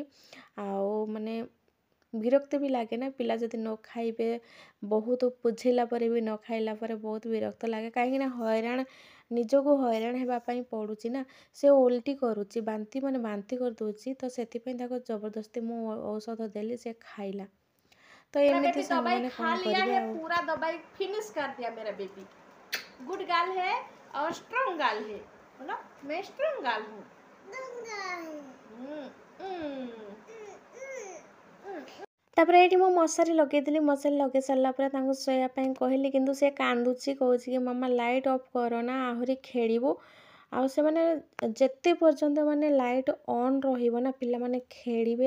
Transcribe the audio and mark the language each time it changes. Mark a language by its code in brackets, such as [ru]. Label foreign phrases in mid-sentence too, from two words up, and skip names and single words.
[or] ଆଉ ମାନେ ବିରକ୍ତି ବି ଲାଗେ ନା, ପିଲା ଯଦି ନ ଖାଇବେ, ବହୁତ ବୁଝେଇଲା ପରେ ବି ନ ଖାଇଲା ପରେ ବହୁତ ବିରକ୍ତ ଲାଗେ। କାହିଁକିନା ନିଜକୁ ହଇରାଣ ହେବା ପାଇଁ ପଡ଼ୁଛି ନା। ସେ ଓଲଟି କରୁଛି, ବାନ୍ତି କରିଦେଉଛି। ତ ସେଥିପାଇଁ ତାକୁ ଜବରଦସ୍ତି ମୁଁ ଔଷଧ ଦେଲି, ସେ ଖାଇଲା। ତ ଏମିତି ସାଙ୍ଗମାନେ କ'ଣ କରିବେ। ଆଉ [hi] पूरा दवाई फिनिश कर दिया मेरा बेबी। [en] good girl [hi] है और [en] strong girl [hi] है। बोलो मैं [en] strong girl [hi] हूँ। [or] ତାପରେ ଏଇଠି ମୁଁ ମଶାରୀ ଲଗେଇଦେଲି। ମଶାରୀ ଲଗେଇ ସାରିଲା ପରେ ତାଙ୍କୁ ଶୋଇବା ପାଇଁ କହିଲି, କିନ୍ତୁ ସେ କାନ୍ଦୁଛି, କହୁଛି କି ମାମା [en] light off [or] କର ନା, ଆହୁରି ଖେଳିବୁ। ଆଉ ସେମାନେ ଯେତେ ପର୍ଯ୍ୟନ୍ତ ମାନେ [en] light on [or] ରହିବ ନା, ପିଲାମାନେ ଖେଳିବେ।